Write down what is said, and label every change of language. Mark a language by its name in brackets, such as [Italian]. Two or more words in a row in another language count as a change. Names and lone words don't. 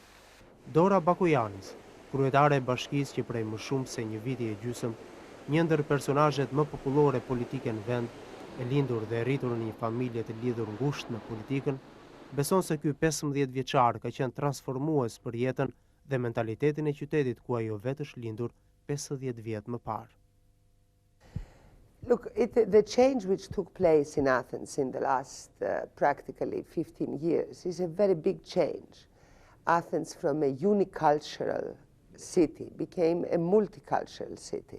[Albanian] Dora Bakujanis, kryetare e bashkisë që prej më shumë se një viti e gjysmë, një ndër personazhet më popullore politike në vend, e lindur dhe rritur në një familje të lidhur ngushtë me politikën, beson se ky 15 vjeçar ka qenë transformues për jetën dhe mentalitetin e qytetit ku ajo vetë është lindur 50 vjet më parë. [English] Look, the change which took place in Athens in the last practically 15 years is a very big change. Athens from a unicultural city became a multicultural city.